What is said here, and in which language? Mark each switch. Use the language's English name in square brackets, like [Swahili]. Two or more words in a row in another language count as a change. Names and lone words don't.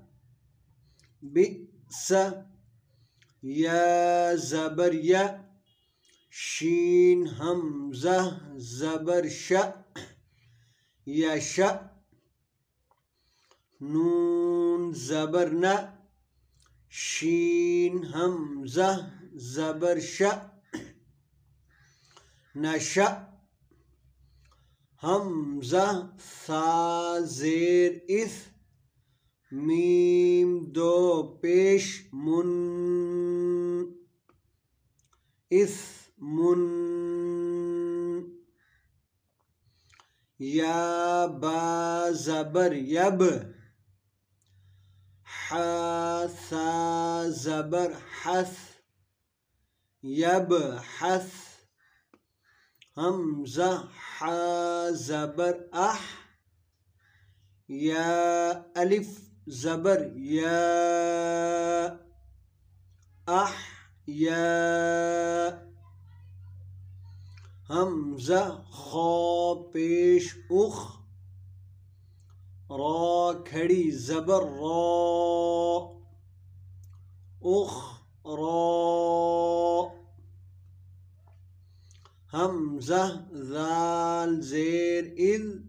[Urdu] بئس یا زبر یا شین حمزہ زبر شا یش نون زبر نا شین حمزہ زبر شا نشا حمزہ ثا زیر اث میم دو پیش من اثمن یا با زبر یب ح ثا زبر حث یب حث حمزہ ح زبر اح یا الف زبر یا اح یا حمزہ خا پیش اخ را کھڑی زبر را اخ را حمزہ ذال زیر اذ